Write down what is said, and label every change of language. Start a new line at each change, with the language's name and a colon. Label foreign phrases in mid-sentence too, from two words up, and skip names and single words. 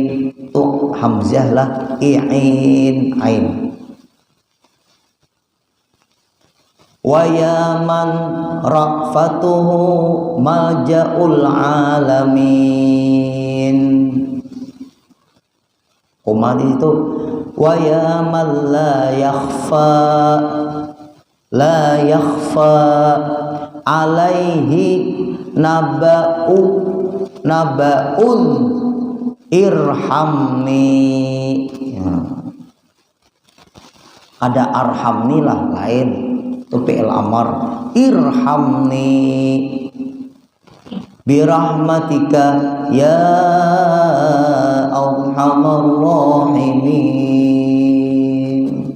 Banjar: Tuh hamzah lah, i'in, ain.
Arabic: ويا من رأفته ملجأ العالمين.
Indonesian: Koma di situ.
Arabic: ويا من لا يخفى عليه نبأ ارحمني.
Banjar: Ada arhamni lah lain, itu
Arabic: فعل أمر. ارحمني برحمتك يا أرحم الراحمين.